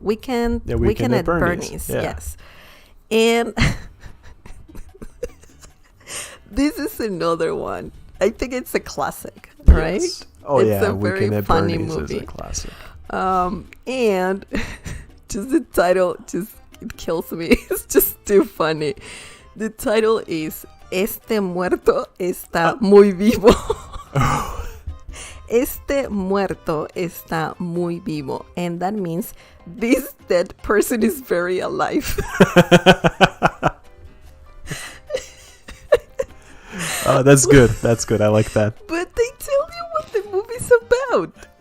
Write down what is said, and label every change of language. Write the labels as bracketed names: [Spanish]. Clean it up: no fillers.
[English] Weekend at Bernie's. Yeah. Yes. And this is another one. I think it's a classic, right? Yes. Oh, it's yeah. a very funny movie. Is a classic. And just the title it kills me. It's just too funny. The title is [Spanish] Este muerto está muy vivo. Este muerto está muy vivo. [English] And that means this dead person is very alive. That's good. That's good. I like that. But they tell you what the movie's about.